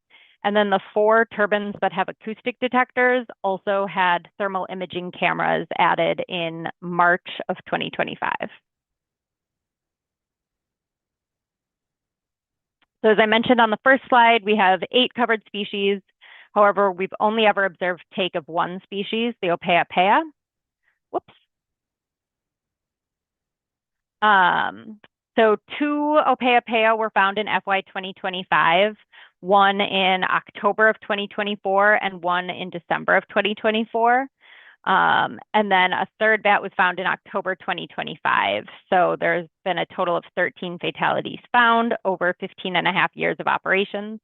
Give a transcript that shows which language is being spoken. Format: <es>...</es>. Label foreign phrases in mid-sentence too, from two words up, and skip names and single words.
<en>And then the 4 turbines that have acoustic detectors also had thermal imaging cameras added in March of 2025. So as I mentioned on the first slide, we have 8 covered species. However, we've only ever observed take of 1 species, the ʻōpeʻapeʻa. Whoops. So 2 ʻōpeʻapeʻa were found in FY 2025, 1 in October of 2024 and 1 in December of 2024. And then a 3rd bat was found in October 2025. So there's been a total of 13 fatalities found over 15.5 years of operations.</en>